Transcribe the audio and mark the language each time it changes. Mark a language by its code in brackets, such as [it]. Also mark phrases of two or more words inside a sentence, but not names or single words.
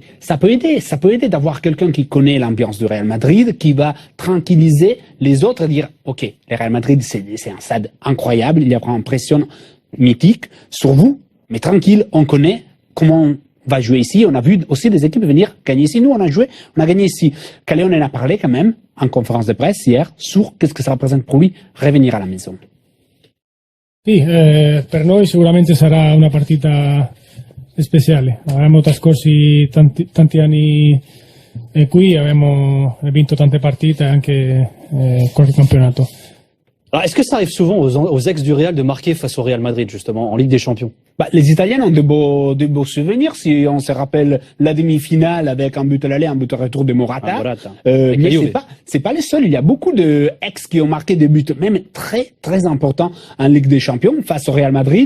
[fr] Ça peut aider d'avoir quelqu'un qui connaît l'ambiance du Real Madrid, qui va tranquilliser les autres et dire, OK, le Real Madrid, c'est un stade incroyable, il y a une pression mythique sur vous, mais tranquille, on connaît comment va jouer ici. On a vu aussi des équipes venir gagner ici. Nous, on a gagné ici. Callejon en a parlé quand même en conférence de presse hier sur qu'est-ce que ça représente pour lui revenir à la maison. [it] Sì, per noi sicuramente sarà una partita speciale. Abbiamo trascorsi tanti anni qui, abbiamo vinto tante partite anche qualche campionato. [fr] Alors, est-ce que ça arrive souvent aux ex du Real de marquer face au Real Madrid, justement, en Ligue des Champions? Les Italiens ont de beaux souvenirs, si on se rappelle la demi-finale avec un but à l'aller, un but à retour de Morata. Mais c'est pas les seuls. Il y a beaucoup de ex qui ont marqué des buts, même très, très importants en Ligue des Champions face au Real Madrid.